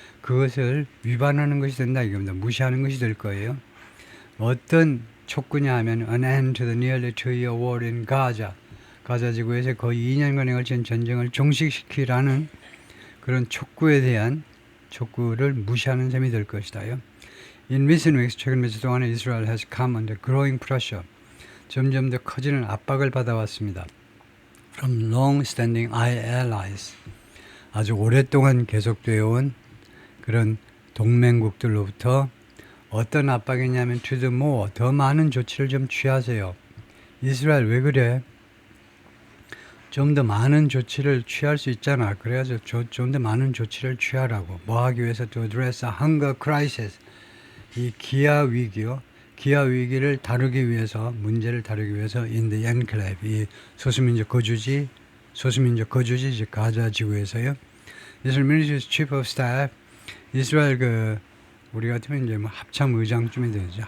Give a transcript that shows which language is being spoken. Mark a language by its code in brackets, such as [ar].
[ko] 그것을 위반하는 것이 된다 이겁니다. 무시하는 것이 될 거예요. 어떤 촉구냐 하면 [en] an end to the nearly 2-year war in Gaza. [ko] 가자 지구에서 거의 2년간에 걸친 전쟁을 종식시키라는 그런 촉구에 대한 촉구를 무시하는 셈이 될 것이다요. [en] In recent weeks, [ko] 최근 며칠 동안에 [en] Israel has come under growing pressure. [ko] 점점 더 커지는 압박을 받아왔습니다. [en] From long-standing allies. [ko] 아주 오랫동안 계속되어 온 그런 동맹국들로부터 어떤 압박이냐면 [en] to the more, [ko] 더 많은 조치를 좀 취하세요. 이스라엘 왜 그래? 좀 더 많은 조치를 취할 수 있잖아. 그래서 좀 더 많은 조치를 취하라고. 뭐 하기 위해서 [en] to address a hunger crisis. [ko] 이 기아 위기요. 기아 위기를 다루기 위해서, 문제를 다루기 위해서 [en] in the enclave, [ko] 이 소수민족 거주지, 즉 가자 지구에서요. 이스라엘 [en] military chief of staff, [ko] 이스라엘 우리 같으면 이제 뭐 합참 의장쯤이 되죠.